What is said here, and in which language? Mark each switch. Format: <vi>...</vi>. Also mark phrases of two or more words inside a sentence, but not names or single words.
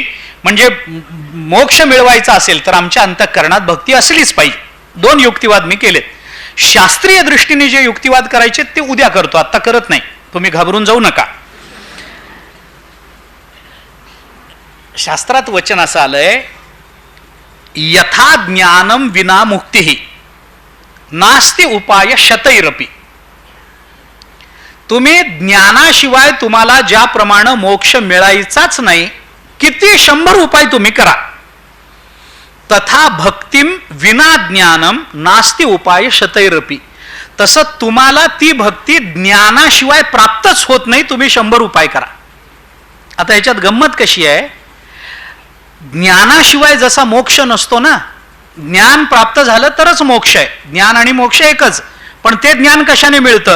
<mr>म्हणजे मोक्ष मिळवायचा असेल तर आमच्या अंतःकरणात भक्ती असलीच पाहिजे. 2 युक्तिवाद मी केलेत. शास्त्रीय दृष्टीने जे युक्तिवाद करायचे ते उद्या करतो, आता करत नाही, तुम्ही घाबरून जाऊ नका. शास्त्रात वचन असं आलंय,</mr> <sa>यथा ज्ञानम विना मुक्ती नास्ति उपाय शतैरपि.</sa> <mr>तुम्ही ज्ञानाशिवाय तुम्हाला ज्याप्रमाणे मोक्ष मिळायचाच नाही, किती 100 उपाय तुम्ही करा,</mr> <sa>तथा भक्तिम विना ज्ञानम नास्ति उपाय शतैरपि.</sa> <mr>तसं तुम्हाला ती भक्ती ज्ञानाशिवाय प्राप्तच होत नाही, तुम्ही 100 उपाय करा. आता ह्याच्यात गंमत कशी आहे, ज्ञानाशिवाय जसा मोक्ष नसतो ना, ज्ञान प्राप्त झालं तरच मोक्ष आहे. ज्ञान आणि मोक्ष एकच. पण ते ज्ञान कशाने मिळतं?</mr>